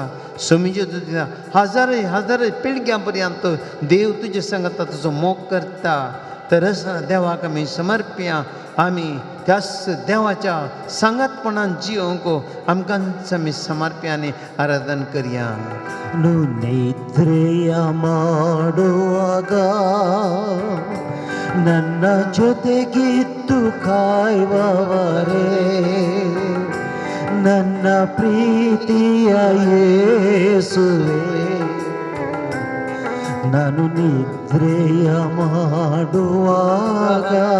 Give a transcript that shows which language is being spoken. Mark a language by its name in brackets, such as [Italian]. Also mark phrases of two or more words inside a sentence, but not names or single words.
[Konkani] समिजे तुज्या हजार पिळग्यां पर्यंत देव तुजे संगत तुजो मोग करता. तर देवाक आमी समर्प्या. आमी त्याच देवाच्या सांगातपणान जियोंक आमकांच आमी समर्प्याने आराधन करया. [Kannada] ನಿದ್ರೆಯ ಮಾಡುವಾಗ ನನ್ನ ಜೊತೆಗಿದ್ದು ಕಾಯುವವರೇ, ನನ್ನ ಪ್ರೀತಿಯ ಯೇಸುವೇ, ನಾನು ನಿದ್ರೆಯ ಮಾಡುವಾಗ